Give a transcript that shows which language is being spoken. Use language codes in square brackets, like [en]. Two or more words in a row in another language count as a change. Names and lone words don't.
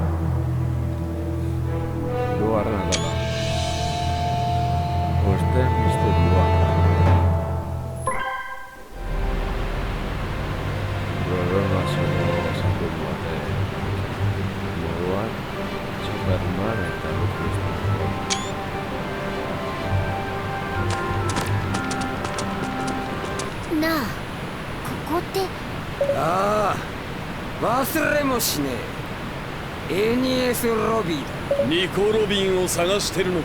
[eu] Hirugarren atala. Oeste, misterioa. Problema Zoro zakutu bate moduan, Superman eta Luffy. [ja] なあ、ここって。ああ、忘れもしねえ。エニエス・ロビーだ。ニコ・ロビンを探してるのか。